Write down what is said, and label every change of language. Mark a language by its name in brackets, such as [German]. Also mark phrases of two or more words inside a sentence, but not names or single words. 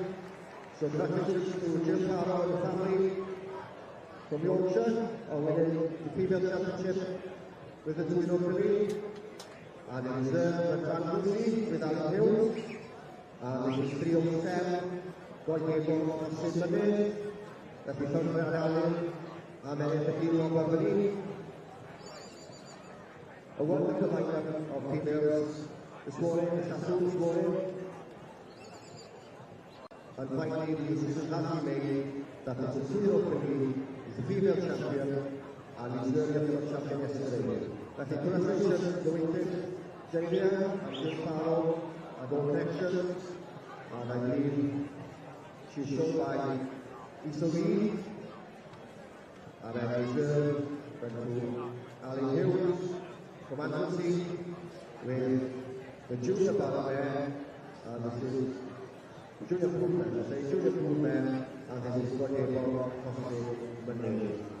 [English] So congratulations to Jim Parra and the family. From Yorkshire, winning the female championship with the 2-year-old filly. And in reserve, Van Lucy with Alan Hills. And this is 307, Roy Gable and Sid Mynydd. [Welsh] Felly Thornwyr Allen, a Menydd y Gil o Barfyni. [English] a wonderful lineup of females this morning, this afternoon, this morning. And finally, the decision has been made that it's a 3-0 is the female champion, and he's the female champion yesterday. That congratulations, Louise, Xavier, and Jill Farrell, and all connections, and I believe she's shown by Issa Reid, and then reserve went to Ali Hughes from Anglesey with the junior battle there, and this is junior movement, I say junior movement, and this is what they call Cosmo Monday.